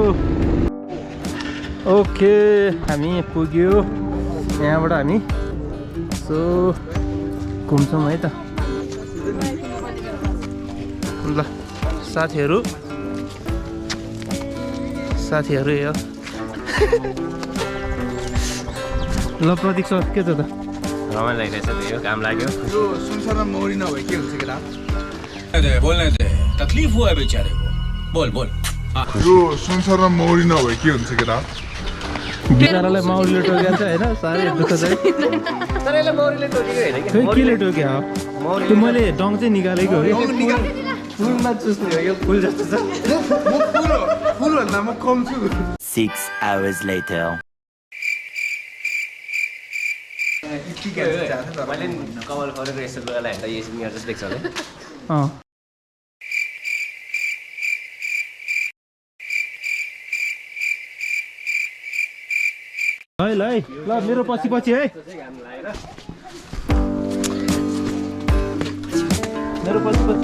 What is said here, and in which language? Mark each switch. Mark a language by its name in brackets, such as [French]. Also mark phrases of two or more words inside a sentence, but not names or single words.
[Nepali] ओके हामी पुग्यो यहाँबाट हामी सो घुम्छौँ है त ल साथीहरू यो ल प्रतीक सर के छ त रमाइलो लागिरहेछ त्यो काम लाग्यो यो संसारमा मौरी नभए के हुन्छ केटा [Hindi] बोलने दे तकलीफ हुआ है बेचारे को बोल बोल [Nepali] यो संसारमा मौरी नभए के हुन्छ केटा बिचरालाई माउरीले टोकेको छ होइन साह्रै दुःख छ है तर यसले मौरीले टोकेको होइन कि खै केले टोक्यो हो त्यो मैले डङ चाहिँ निकालेको हो कि फुलमा चुस्ने हो यो फुल जस्तो छ फुल भन्दा म कम छु [English] 6 hours later. [Nepali] मैले कमल खरेको यस्तो लुगालाई हेर्दा यसो मियर जस्तो देख्छ होला अँ है ल है ल मेरो पछि पछि है मेरो पछि पछि